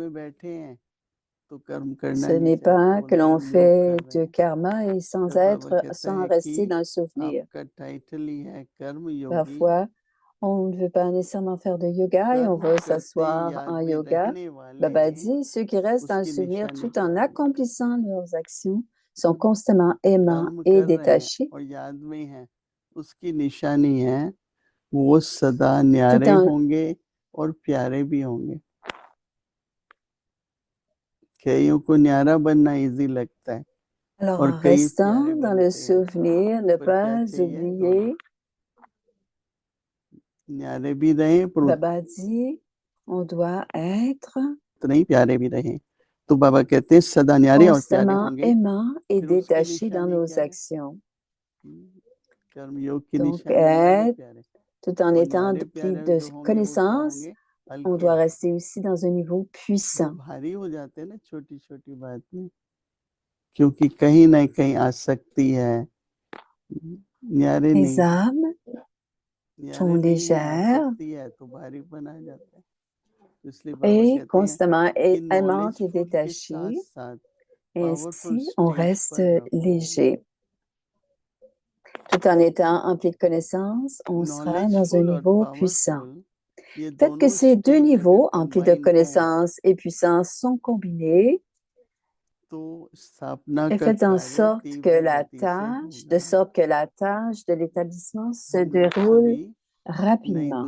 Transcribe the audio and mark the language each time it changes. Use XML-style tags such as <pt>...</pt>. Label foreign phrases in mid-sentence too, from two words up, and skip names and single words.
<fr>Ce n'est pas que l'on fait du karma et sans rester dans le souvenir. Parfois, on ne veut pas nécessairement faire de yoga et on veut s'asseoir en yoga. Baba dit, ceux qui restent dans le souvenir tout en accomplissant leurs actions sont constamment aimants et détachés.</fr> <hi>वो सदा न्यारे होंगे और प्यारे भी होंगे। कईयों को न्यारा बनना इजी लगता है।</hi> <fr>Alors, en restant dans le souvenir, ne pas oublier.</fr> <hi>न्यारे भी रहें,</hi> <fr>Baba dit, on doit être</fr> <hi>नहीं प्यारे भी रहें। तो बाबा कहते हैं सदा न्यारे और प्यारे होंगे,</hi> <fr>aimant et détaché dans nos actions.</fr> <hi>कर्मयोग की निशानी है,</hi> <fr>tout en étant pris de connaissances, on doit rester aussi dans un niveau puissant.</fr> <hi>भारी हो जाते हैं ना छोटी-छोटी बात में, क्योंकि कहीं ना कहीं आसक्ति है। न्यारे</hi> <fr>Les âmes sont légères</fr> <hi>तो भारीपन आ जाता है।</hi> <fr>et constamment aimantes et détachées. Et ainsi, on reste léger. Tout en étant empli de connaissances, on sera dans un niveau puissant. Faites que ces deux niveaux, emplis de connaissances et puissance, sont combinés et faites en sorte que la tâche, de l'établissement se déroule rapidement.</fr>